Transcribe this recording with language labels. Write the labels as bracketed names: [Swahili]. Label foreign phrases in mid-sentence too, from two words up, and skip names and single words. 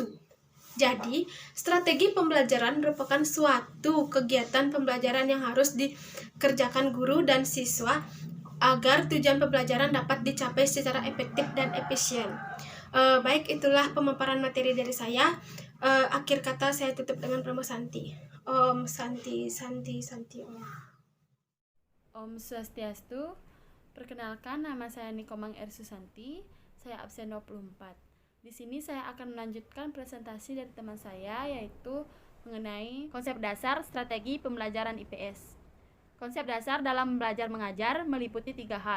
[Indonesian] Jadi, strategi pembelajaran merupakan suatu kegiatan pembelajaran yang harus dikerjakan guru dan siswa agar tujuan pembelajaran dapat dicapai secara efektif dan efisien. Baik, itulah pemaparan materi dari saya. Akhir kata saya tutup dengan Pramu Santi. [Sanskrit] Om Santi, Santi, Santi Om. Om Swastiastu. [Indonesian] Perkenalkan, nama saya Nikomang R. Susanti. Saya absen 24. Di sini saya akan melanjutkan presentasi dari teman saya, yaitu mengenai konsep dasar strategi pembelajaran IPS. Konsep dasar dalam belajar mengajar meliputi 3 hal.